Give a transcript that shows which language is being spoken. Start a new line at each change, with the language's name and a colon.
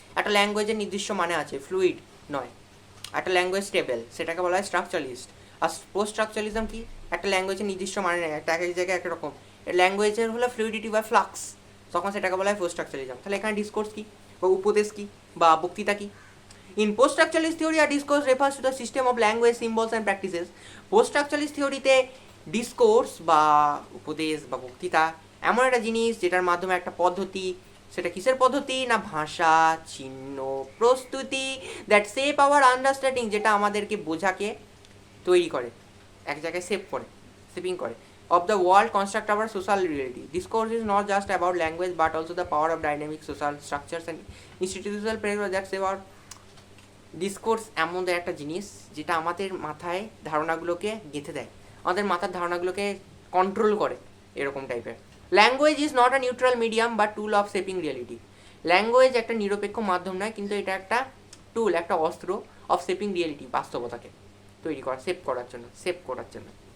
Bangla: একটা ল্যাঙ্গুয়েজের নির্দিষ্ট মানে আছে, ফ্লুইড নয়, একটা ল্যাঙ্গুয়েজ স্টেবল, সেটাকে বলা হয় স্ট্রাকচারালিস্ট। আর পোস্ট স্ট্রাকচারালিজম কি? একটা ল্যাঙ্গুয়েজের নির্দিষ্ট মানে নেই, একটা এক এক জায়গায় এক রকম, ল্যাঙ্গুয়েজের হলো ফ্লুইডিটি বা ফ্লাক্স, তখন সেটাকে বলা হয় পোস্ট স্ট্রাকচারালিজম। তাহলে এখানে ডিসকোর্স কি বা উপদেশ কি বা বক্তৃতা কি?
English: In post-structuralist theory, a discourse refers to the system of language, symbols and practices.
Bangla: Post-structuralist theory-তে discourse বা উপদেশ বা বক্তৃতা এমন একটা জিনিস যেটার মাধ্যমে একটা পদ্ধতি, সেটা কিসের পদ্ধতি? না ভাষা, চিহ্ন, প্রস্তুতি,
English: that shape our understanding,
Bangla: যেটা আমাদেরকে বোঝাকে তৈরি করে, এক জায়গায় শেপিং করে,
English: of the world, construct our social reality. Discourse is not just about language but also the power of dynamic social structures and institutional pressure that shape our.
Bangla: Discourse এমন একটা জিনিস যেটা আমাদের মাথায় ধারণাগুলোকে গেঁথে দেয়, আমাদের মাথার ধারণাগুলোকে কন্ট্রোল করে, এরকম টাইপের।
English: language is not a neutral medium
Bangla: বা tool of shaping reality. Language একটা নিরপেক্ষ মাধ্যম নয়, কিন্তু এটা একটা টুল, একটা অস্ত্র অফ শেপিং রিয়েলিটি, বাস্তবতাকে তৈরি করা, শেপ করার জন্য।